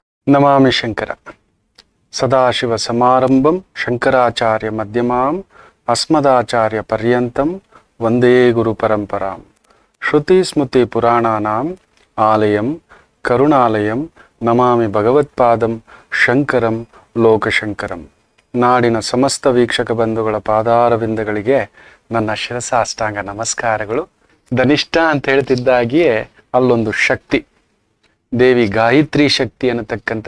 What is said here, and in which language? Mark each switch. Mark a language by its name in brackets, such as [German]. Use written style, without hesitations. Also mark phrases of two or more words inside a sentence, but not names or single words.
[Sanskrit] ನಮಾಮಿ ಶಂಕರ ಸದಾಶಿವ ಸಮಾರಂಭಂ ಶಂಕರಾಚಾರ್ಯ ಮಧ್ಯಮಾಂ ಅಸ್ಮದಾಚಾರ್ಯ ಪರ್ಯಂತಂ ವಂದೇ ಗುರು ಪರಂಪರಾಂ ಶ್ರುತಿ ಸ್ಮೃತಿ ಪುರಾಣಾನಾಂ ಆಲಯಂ ಕರುಣಾಲಯಂ ನಮಾಮಿ ಭಗವತ್ಪಾದಂ ಶಂಕರಂ ಲೋಕಶಂಕರಂ. [Kannada] ನಾಡಿನ ಸಮಸ್ತ ವೀಕ್ಷಕ ಬಂಧುಗಳ ಪಾದಾರವಿಂದಗಳಿಗೆ ನನ್ನ ಶಿರಸಾಷ್ಟಾಂಗ ನಮಸ್ಕಾರಗಳು. ಧನಿಷ್ಠ ಅಂತ ಹೇಳ್ತಿದ್ದಾಗಿಯೇ ಅಲ್ಲೊಂದು ಶಕ್ತಿ, ದೇವಿ ಗಾಯತ್ರಿ ಶಕ್ತಿ ಅನ್ನತಕ್ಕಂಥದ್ದು.